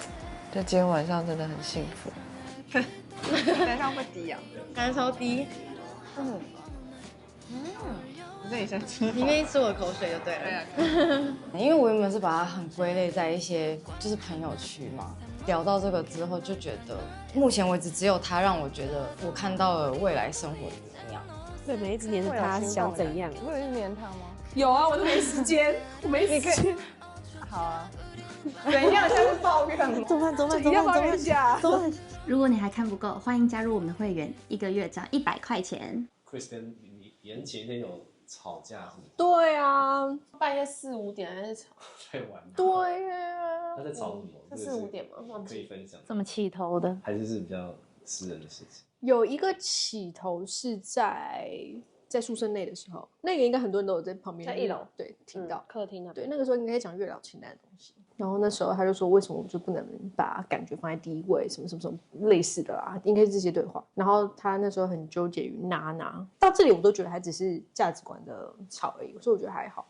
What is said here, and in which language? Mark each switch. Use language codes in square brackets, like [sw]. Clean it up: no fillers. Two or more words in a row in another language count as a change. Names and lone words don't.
[zh] 就今天晚上真的很幸福。等一下會低啊，感受低。你自己先吃，你愿意吃我的口水就对了。对啊。因为我原本是把它很歸類在一些就是朋友區嘛。聊到這個之後，就覺得目前為止只有他讓我覺得我看到了未來生活的模樣。對，每一直黏着他，想怎樣？你會黏他嗎？有啊，我都沒時間，我沒時間。好啊。等一下，現在是抱怨嗎？怎麼辦？要抱怨一下。如果你還看不夠，歡迎加入我們的會員，1個月只要100塊錢。 Chris 跟你演前一天有吵架是不是？對啊，半夜4、5點還在吵。太晚了。對啊。他在吵什麼？是4、5點嗎？可以分享。怎麼起頭的？還是比較私人的事情？有一個起頭是在宿舍內的時候，那個應該很多人都有在旁邊，在1樓對聽到客廳那邊。對，那個時候應該講月老清單的東西。然後那時候他就說，為什麼我們就不能把感覺放在第一位，什麼什麼什麼類似的啦，應該是這些對話。然後他那時候很糾結於娜，到這裡我都覺得還只是價值觀的吵而已，所以我覺得還好。